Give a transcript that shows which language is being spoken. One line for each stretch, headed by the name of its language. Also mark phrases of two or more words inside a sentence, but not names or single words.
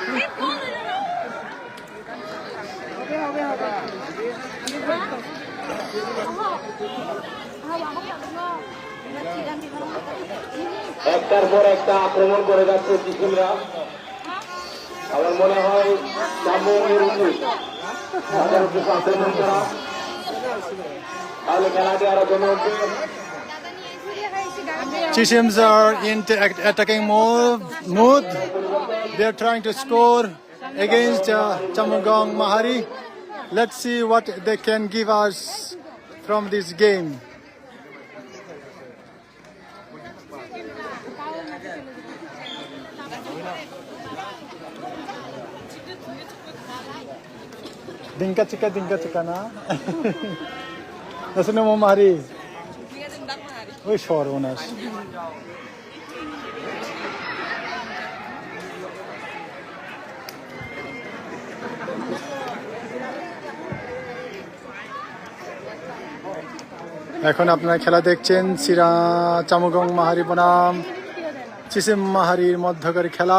Bangla: একটার পর একটা আক্রমণ করে যাচ্ছে চিসিমরা। আমার মনে হয় চামুগংয়ের উচিত তাদের উপর আক্রমণ করা, তাহলে খেলাটি আরো জমে উঠবে।
English: Chisims are in attacking mood. They are trying to score against Chamugong Mahari. Let's see what they can give us from this game. Dinka chika na.
Filipino: Nasaan mo Mahari?
Bangla: ওই সর্বনাশ। এখন আপনারা খেলা দেখছেন চামুগং মাহারি বনাম চিসিম মাহারির মধ্যকার খেলা।